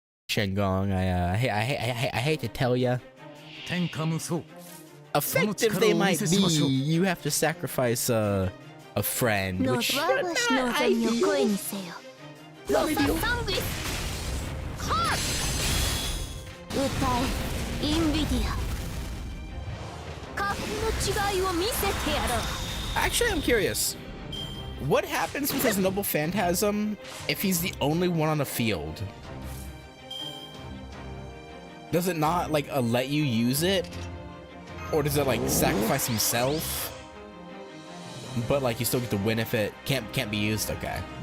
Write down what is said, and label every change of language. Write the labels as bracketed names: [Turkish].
[English] Shenggong, I hate to tell ya. Effective they might be, you have to sacrifice, a friend, which, ideal. Not ideal. [Japanese] 歌えインビディア格の違いを見せてやろう [English] Actually, I'm curious. What happens with his noble phantasm if he's the only one on the field? Does it not, like, let you use it? Or does it, like, sacrifice himself? But, like, you still get to win if it can't be used? Okay.